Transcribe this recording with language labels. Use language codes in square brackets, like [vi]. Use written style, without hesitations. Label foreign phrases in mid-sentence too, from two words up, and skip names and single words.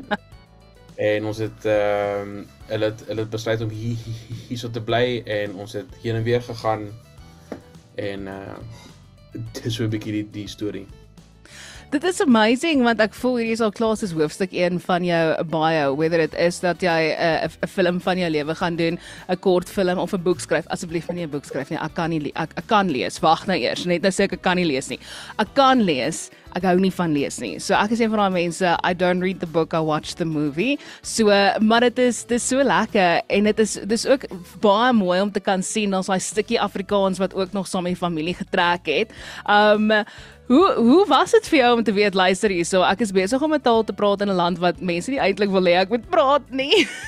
[af] En ons het hulle het besluit om hierso te bly en ons het heen en weer gegaan. En dit is so 'n bietjie die storie. Dit is amazing, want ek voel hierdie is al klaar soos hoofstuk 1 van jou bio, [en] whether it is [af] dat jy 'n film van jou lewe gaan doen, 'n kort film of 'n boek skryf. Asseblief nie 'n boek skryf nie, ek kan lees, wag nou eers, net nou sê ek kan nie lees nie. Ek kan lees, ek hou nie van lees nie. So ek is een van daai mense, [en] I don't read the book, I watch the movie. [af] So, maar dit is so lekker, en dit is ook baie mooi om te kan sien, ons daai stukkie Afrikaans wat ook nog saam met die familie getrek het. Hoe was dit vir jou om te weet, luister hierso, ek is besig om 'n taal te praat in 'n land wat mense nie eintlik wil hê ek moet praat nie?